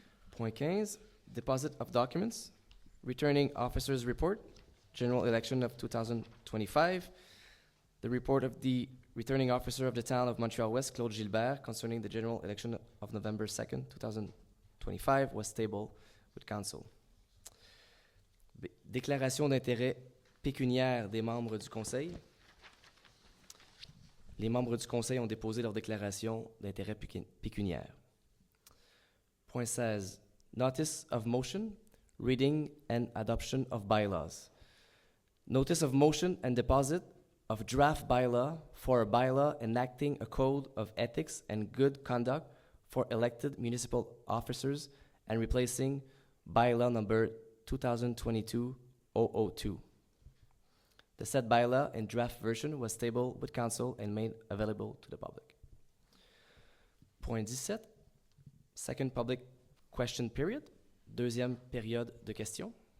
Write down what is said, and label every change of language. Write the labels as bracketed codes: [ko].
[en] Point 15, deposit of documents, returning officers report, general election of 2025, the report of the returning officer of the town of Montréal-Ouest, Claude Gilbert, concerning the general election of November 2nd, 2025, was tabled with council. [fr] Déclaration d'intérêt pécuniaire des membres du conseil. Les membres du conseil ont déposé leur déclaration d'intérêt pécuniaire. [en] Point 16. Notice of motion, reading and adoption of bylaws. Notice of motion and deposit of draft bylaw for a bylaw enacting a code of ethics and good conduct for elected municipal officers and replacing bylaw number 2022-002. The said bylaw in draft version was tabled with council and made available to the public. Point 17. Second public question period. [fr] Deuxième période de questions.